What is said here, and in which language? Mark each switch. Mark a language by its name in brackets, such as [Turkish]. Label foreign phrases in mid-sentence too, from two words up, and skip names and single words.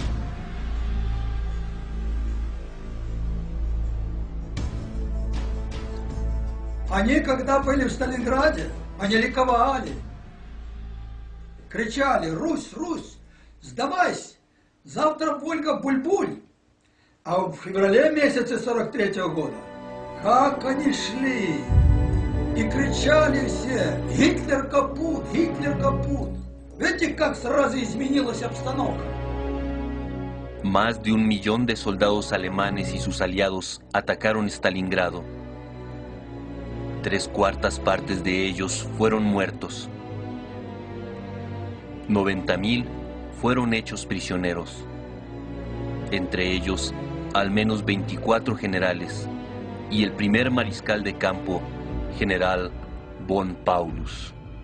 [Russian] Они, когда были в Сталинграде, они ликовали, кричали: «Русь, Русь, сдавайся, завтра Вольга-Буль-Буль». А в феврале месяце 43-го года, как они шли и кричали все: «Гитлер капут! Гитлер капут!». Видите, как сразу изменилась обстановка. [Spanish] Más de 1 millón de soldados alemanes y sus aliados atacaron Stalingrado. 3/4 partes de ellos fueron muertos. 90.000 fueron hechos prisioneros, entre ellos al menos 24 generales y el primer mariscal de campo, general von Paulus.